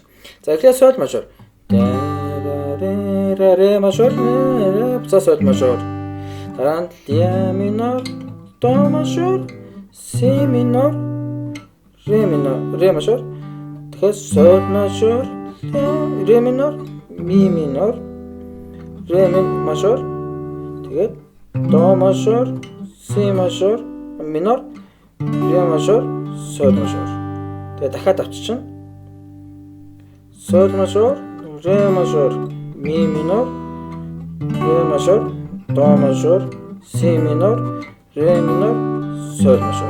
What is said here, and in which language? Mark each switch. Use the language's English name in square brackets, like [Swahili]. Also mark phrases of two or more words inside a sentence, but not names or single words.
[Mongolian] За эхлээд соль мажор. Ре мажор, за соль мажор. Дараа нь ля минор, до мажор, си минор, ре мажор. Тэгэхээр соль мажор, ре минор, ми минор, ре мажор. Тэгээд до мажор, си мажор, минор, ре мажор, соль мажор. Тэгээ дахиад авчиж. Соль мажор, ре мажор, ми минор, ре мажор, до мажор, си минор, ре минор, соль мажор.